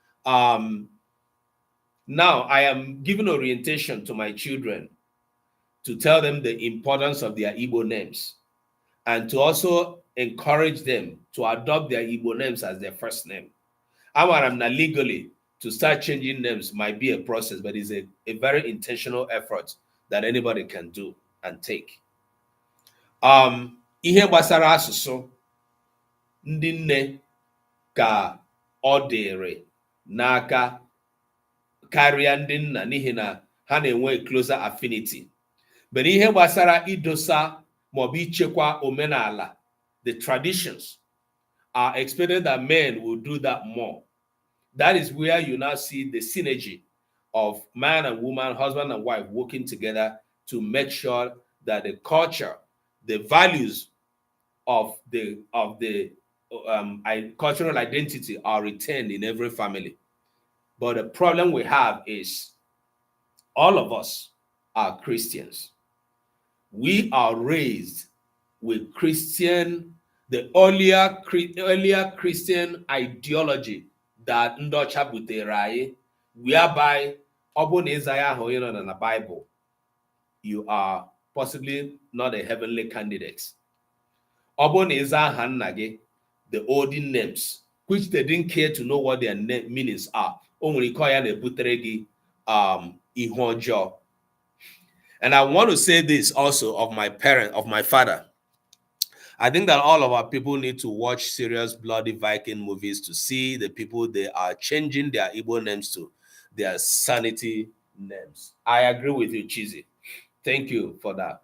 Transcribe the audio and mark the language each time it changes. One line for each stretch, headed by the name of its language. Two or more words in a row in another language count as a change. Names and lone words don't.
English: Now I am giving orientation to my children to tell them the importance of their Igbo names and to also encourage them to adopt their Igbo names as their first name. Amaramna legally to start changing names might be a process, but it's a very intentional effort that anybody can do and take.
Igbo: Ihe gbasara asụsụ ndị nne ka ọ dịrị n'aka karịa ndị nna n'ihi na ha na-enwe
English: closer affinity.
Igbo: But ihe gbasara idosa maọbụ ichekwa omenala,
English: the traditions, are expected that men will do that more. That is where you now see the synergy of man and woman, husband and wife working together to make sure that the culture, the values of the cultural identity are retained in every family. But the problem we have is all of us are Christians. We are raised with the earlier Christian ideology that
Igbo: Ndocha butere anyị,
English: whereby
Igbo: ọ bụ na ịza ya ahụ nọ na Bible,
English: you are possibly not a heavenly candidate.
Igbo: Ọ bụ na ịza aha nna gị,
English: the olden names, which they didn't care to know what their meanings are.
Igbo: O nwere ike ọ ya na-ebutere gị ihe ọjọọ.
English: And I want to say this also of my father. I think that all of our people need to watch serious bloody Viking movies to see the people they are changing their Igbo names to their sanity names. I agree with you, Chizzy. Thank you for that.